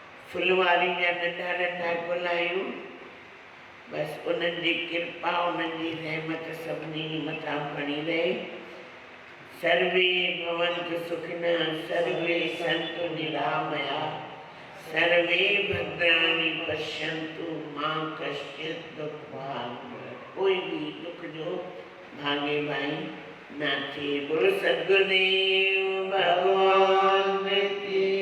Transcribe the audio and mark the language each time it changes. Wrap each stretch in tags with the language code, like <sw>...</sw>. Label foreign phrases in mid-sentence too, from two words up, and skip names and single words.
<sd>फुलवारी जा नंढा नंढा गुल आहियूं। बस उन्हनि जी कृपा उन्हनि जी रहमत सभिनी मथां बणी रहे।</sd> <sa>सर्वे भवन्तु सुखिनः सर्वे सन्तु निरामया सर्वे भद्राणि पश्यन्तु मां कश्चित् दुःखभाग् भवेत्।</sa> <sd>कोई भी दुख जो भागे भाई ना थे।</sd> <hi>बोलो सद्गुरुदेव भगवान की</hi>